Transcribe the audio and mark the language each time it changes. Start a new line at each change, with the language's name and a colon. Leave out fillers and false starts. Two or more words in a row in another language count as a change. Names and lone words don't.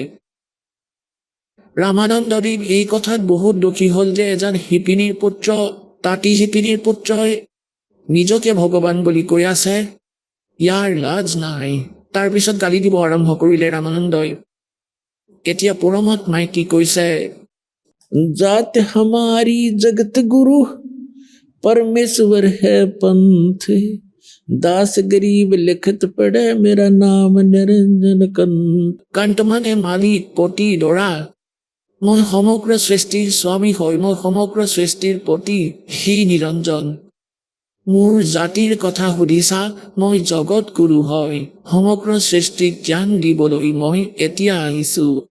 Assamese: ৰামানন্দদেৱ এই কথাত বহুত দুখী হ'ল যে এজন শিপিনীৰ পুত্ৰ, তাঁতী শিপিনীৰ পুত্ৰই নিজকে ভগৱান বুলি কৈ আছে। ইয়াৰ লাজ নাই। তাৰপিছত গালি দিব আৰম্ভ কৰিলে ৰামানন্দই। এতিয়া পৰমাত্মাই কি কৈছে?
Hindi: जात हमारी जगत गुरु परमेश्वर है पंथ दास गरीब लिखत पढ़े मेरा नाम निरंजन कंठ।
Assamese: কণ্ঠ মানে মালিক, পতি, দৰা। মই সমগ্ৰ সৃষ্টিৰ স্বামী হয়, মই সমগ্ৰ সৃষ্টিৰ পতি, সেই নিৰঞ্জন। মোৰ জাতিৰ কথা সুধিছা, মই জগত গুৰু হয়। সমগ্ৰ সৃষ্টিক জ্ঞান দিবলৈ মই এতিয়া আহিছো।